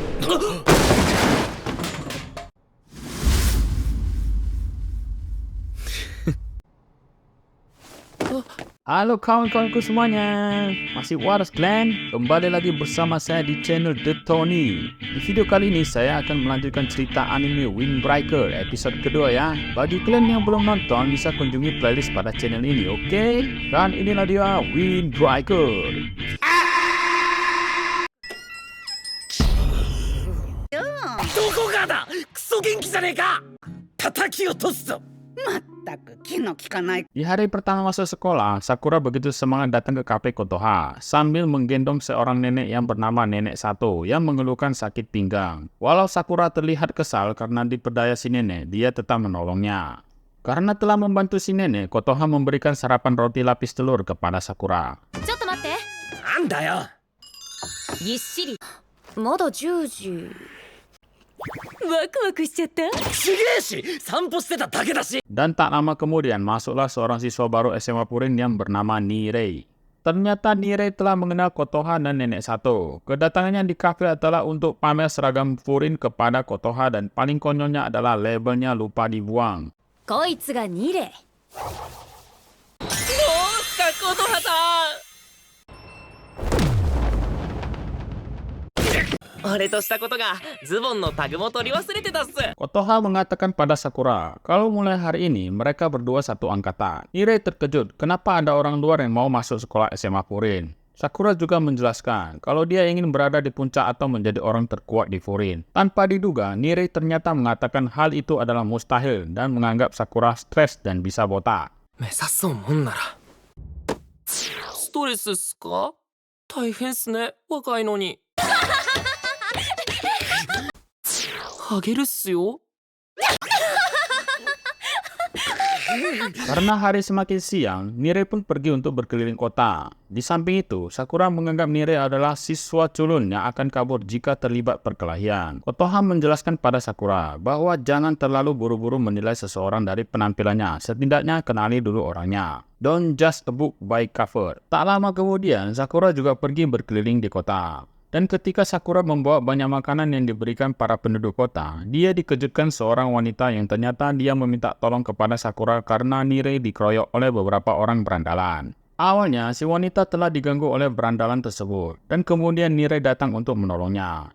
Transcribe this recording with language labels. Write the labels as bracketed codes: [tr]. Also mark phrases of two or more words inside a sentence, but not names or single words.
[id] Halo kawan-kawanku semuanya, masih waras Glenn, kembali lagi bersama saya di channel The Tony. Di video kali ini saya akan melanjutkan cerita anime Windbreaker episode kedua ya. Bagi kalian yang belum nonton bisa kunjungi playlist pada channel ini, oke? Dan inilah dia Windbreaker. [ja] どこがだクソ元気じゃねえか叩き落とすぞまったく気の利かない。 [id] Di hari pertama masuk sekolah, Sakura begitu semangat datang ke kafe Kotoha sambil menggendong seorang nenek yang bernama Nenek Sato yang mengeluhkan sakit pinggang. Walau Sakura terlihat kesal karena diperdaya si nenek, dia tetap menolongnya. Karena telah membantu si nenek, Kotoha memberikan sarapan roti lapis telur kepada Sakura. [ja] ちょっと待って。なんだよぎっしり。まだ10時。ワクワクしちゃった。ちげえし散歩してただけだし [id] Dan tak lama kemudian masuklah seorang siswa baru SMA Purin yang bernama Nirei. Ternyata Nirei telah mengenal Kotoha dan Nenek Sato. Kedatangannya di kafe adalah untuk pamer seragam Purin kepada Kotoha dan paling konyolnya adalah labelnya lupa dibuang. [ja] こいつがニレ。どうすか琴葉さん俺としたことがズボンのタグも取り忘れてたっす [id] Kotoha mengatakan pada Sakura, kalau mulai hari ini mereka berdua satu angkatan. Nirei terkejut, kenapa ada orang luar yang mau masuk sekolah SMA Purin. Sakura juga menjelaskan kalau dia ingin berada di puncak atau menjadi orang terkuat di Purin. Tanpa diduga, Nirei ternyata mengatakan hal itu adalah mustahil dan menganggap Sakura stres dan bisa botak. 目指そうもんならストレスっすか大変っすね若いのにあげるっすよ Karena hari semakin siang, Nirei pun pergi untuk berkeliling kota. Di samping itu, Sakura menganggap Nirei adalah siswa culun yang akan kabur jika terlibat perkelahian. Kotoha menjelaskan pada Sakura bahwa jangan terlalu buru-buru menilai seseorang dari penampilannya, setidaknya kenali dulu orangnya. [en] Don't judge a book by cover. [id] Tak lama kemudian, Sakura juga pergi berkeliling di kota. Dan ketika Sakura membawa banyak makanan yang diberikan para penduduk kota, dia dikejutkan seorang wanita yang ternyata dia meminta tolong kepada Sakura karena Nirei dikeroyok oleh beberapa orang berandalan. Awalnya, si wanita telah diganggu oleh berandalan tersebut, dan kemudian Nirei datang untuk menolongnya.